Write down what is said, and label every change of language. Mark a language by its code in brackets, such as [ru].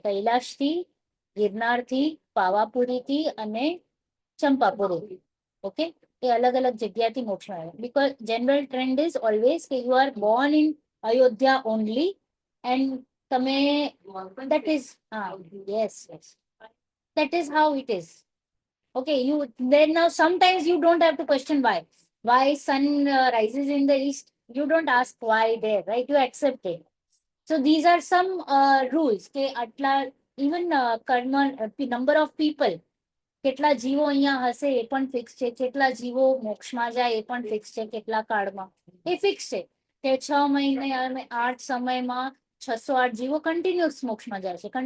[gu] કૈલાશથી, ગિરનારથી, પાવાપુરીથી અને ચંપાપુરીથી. [en] okay, [gu] એ અલગ અલગ જગ્યાથી મોક્ષમાં આવ્યા. [en] Because general trend is always કે you are born in Ayodhya only and તમે that is yes yes that is how it is. Okay, you then now sometimes you don't have to question why sun rises in the east. You don't ask why there, right? You accept it. So these are some rules [gu] કે આટલા even કર્મ [en] number of people, [gu] કેટલા જીવો અહીંયા હશે એ પણ fix છે, કેટલા જીવો મોક્ષમાં જાય એ પણ ફિક્સ છે, કેટલા કાળમાં એ ફિક્સ છે કે 6 મહિને અને 8 સમયમાં 608 જીવો કન્ટિન્યુઅસ મોક્ષમાં જાય છે.